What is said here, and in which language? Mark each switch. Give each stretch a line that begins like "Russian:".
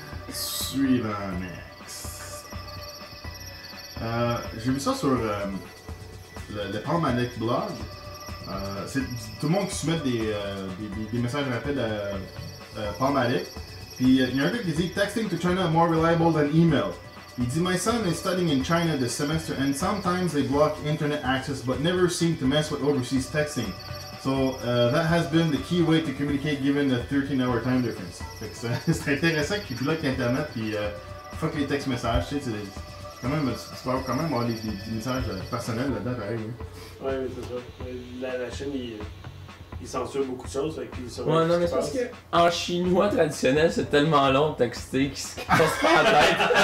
French: Suivant, next. J'ai vu ça sur le Palmanic blog. C'est tout le monde qui soumet des messages rapides à Palmanic. Puis il y a un gars qui dit
English: texting to China more reliable than email.
French: Il dit
English: my son is studying in China this semester and sometimes they block internet access but never seem to mess with overseas texting. So that has been the key way to communicate given the 13-hour time difference.
French: Fait que c'est intéressant qu'ils bloquent internet puis fuck les text messages, tu sais, c'est quand même, tu peux quand même avoir des messages personnels là-dedans pareil. Oui, c'est ça. La Chine, il censure beaucoup de choses. Ouais, non, mais c'est parce que en chinois traditionnel, c'est tellement long de texter qu'il se casse pas la tête.